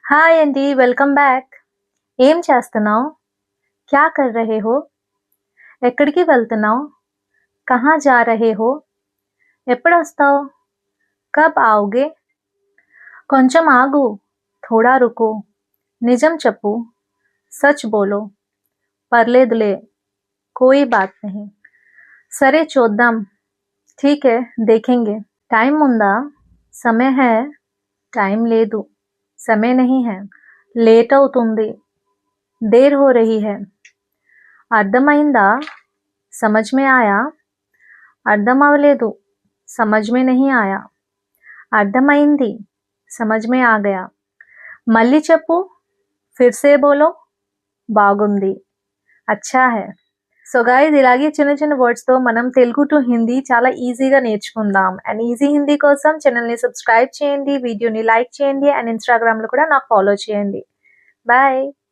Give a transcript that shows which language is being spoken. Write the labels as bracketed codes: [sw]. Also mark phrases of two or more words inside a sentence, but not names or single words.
[te] హాయ్ అండి, [en] welcome back. [te] ఏం చేస్తున్నావు? [hi] क्या कर रहे हो? [te] ఎక్కడికి వెళ్తున్నావు? [hi] कहाँ जा रहे हो? ఎప్పుడొస్తావు? कब आओगे? [te] కొంచెం ఆగు, [hi] थोड़ा रुको. [te] నిజం చెప్పు, [hi] सच बोलो. పర్లేదులే, कोई बात नहीं. [te] సరే చూద్దాం, [hi] ठीक है देखेंगे. [te] టైం ఉందా? [hi] समय है. [te] టైం లేదు, [hi] समय नहीं है. [te] లేట్ అవుతుంది, [hi] देर हो रही है. అర్థమైందా? समझ में आया. [te] అర్థం అవ్వలేదు, [hi] समझ में नहीं आया. అర్థమైంది, समझ में आ गया. [te] మళ్ళీ చెప్పు, [hi] फिर से बोलो. బాగుంది, अच्छा है. [en] so guys, [te] ఇలాగే చిన్న చిన్న వర్డ్స్తో మనం తెలుగు టు హిందీ చాలా ఈజీగా నేర్చుకుందాం. [en] and easy Hindi [te] కోసం ఛానల్ని సబ్స్క్రైబ్ చేయండి, వీడియోని లైక్ చేయండి, అండ్ ఇన్స్టాగ్రామ్లో కూడా నాకు ఫాలో చేయండి. బాయ్.